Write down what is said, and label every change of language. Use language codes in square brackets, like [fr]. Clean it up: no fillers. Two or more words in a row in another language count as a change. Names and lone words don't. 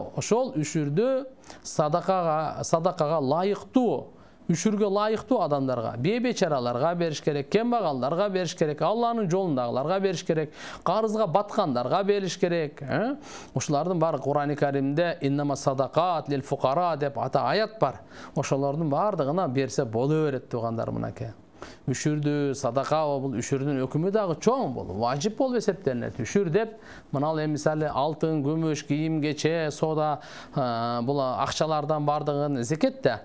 [ky] Ошол үшүрдү садакага лайыктуу, үшүргө лайыктуу адамдарга, бейбечараларга бериш керек, кембагалдарга бериш керек, Алланын жолундагыларга бериш керек, карызга баткандарга бериш керек. Ушулардын баары Кур'ан-ы Каримде [ar] إنما الصدقات للفقراء [ky] деп аят бар. Ошолордун баардыгына берсе боло берет туугандар мынакей. Үшүрдү садака бул үшүрдүн өкүмү дагы чоң, бул важип болуп эсептелет. Үшүр деп мына мисалы алтын, күмүш, кийим кече, соода бул акчалардан баардыгын зекет да.